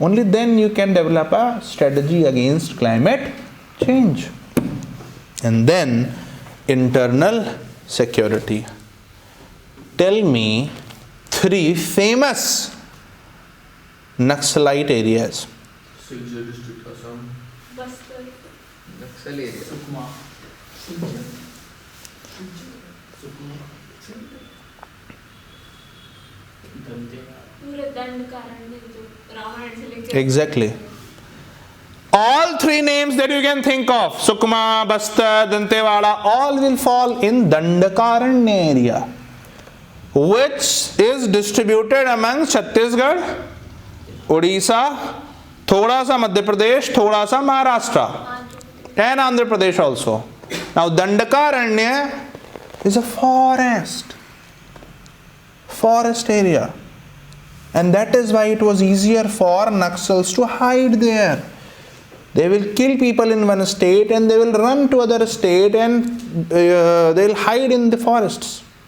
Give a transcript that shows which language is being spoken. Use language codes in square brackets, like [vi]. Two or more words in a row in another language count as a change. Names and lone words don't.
[en] Only then you can develop a strategy against climate change. And then internal security. Tell me 3 famous Naxalite areas. Silchar district, Assam. Bastar. Naxal area. Sukma. Sukma. [hi] पूरे दंड कारण्य जो रामायण से लेकर [en] Exactly. All 3 names that you can think of, Sukma, Bastar, Dantewada, all will fall in Dandakaranya area, which is distributed among Chhattisgarh, Odisha, [hi] थोड़ा सा [en] Madhya Pradesh, [hi] थोड़ा सा [en] Maharashtra, and Andhra Pradesh also. Now Dandakaranya is a forest area, and that is why it was easier for Naxals to hide there. They will kill people in one state and they will run to other state, and they will hide in the forests.